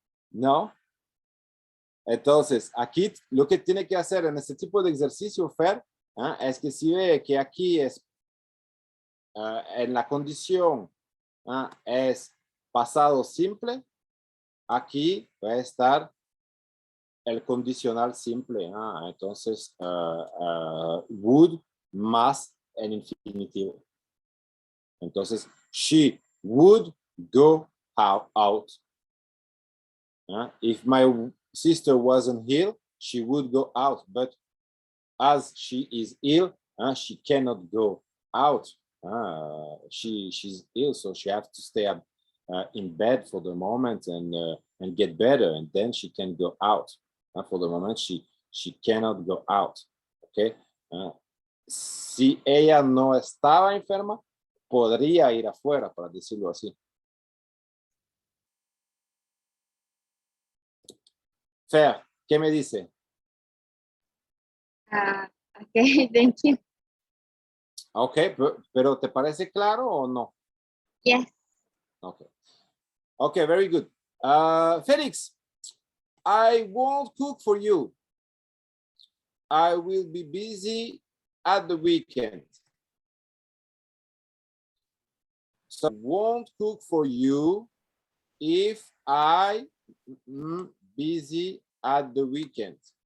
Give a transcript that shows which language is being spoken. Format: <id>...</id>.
<es>¿No? Entonces, aquí lo que tiene que hacer en este tipo de ejercicio, Fer, es que si ve que aquí es, en la condición es pasado simple, aquí va a estar el condicional simple. Entonces, would más el infinitivo.</es> <en>Entonces, she would go out. If my sister wasn't ill, she would go out. But as she is ill, she cannot go out. She's ill, so she has to stay up in bed for the moment and get better, and then she can go out. For the moment, she cannot go out. Okay.</en> <es>Si ella no estaba enferma, podría ir afuera, para decirlo así. Fer, ¿qué me dice?</es> <en>Okay, thank you.</en> <es>Okay, pero ¿te parece claro o no?</es> <en>Yes. Okay. Okay, very good. Felix, I won't cook for you. I will be busy at the weekend. So I won't cook for you if I busy at the weekend.</en>